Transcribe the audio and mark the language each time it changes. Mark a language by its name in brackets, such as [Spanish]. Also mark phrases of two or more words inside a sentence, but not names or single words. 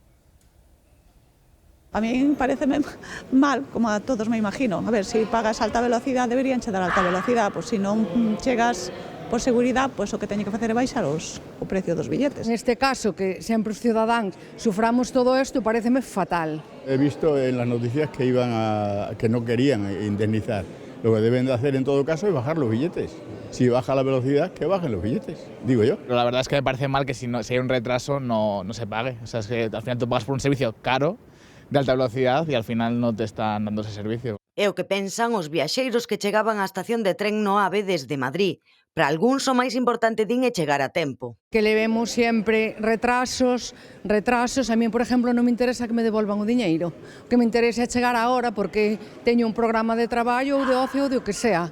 [Spanish] A mí pareceme mal, como a todos me imagino. [Galician] A ver, si pagas alta velocidade, deberían che dar alta velocidade, pois se non chegas por seguridade, pois o que teñe que facer é baixar o precio dos billetes. Neste caso, que sempre os cidadáns suframos todo isto, pareceme fatal. [Spanish] He visto en las noticias que que no querían indemnizar. Lo que deben de hacer en todo caso es bajar los billetes. Si baja la velocidad, que bajen los billetes, digo yo. Pero la verdad es que me parece mal que si hay un retraso no se pague. O sea, es que al final tú pagas por un servicio caro, de alta velocidad, [Galician] e al final non te están dando [Spanish] ese servicio. [Galician] É o que pensan os viaxeiros que chegaban á estación de tren no AVE desde Madrid. Para algúns o máis importante din é chegar a tempo. Que levemos sempre retrasos. A mí, por exemplo, non me interesa que me devolvan o diñeiro. O que me interesa é chegar a hora porque teño un programa de traballo ou de ocio ou de o que sea.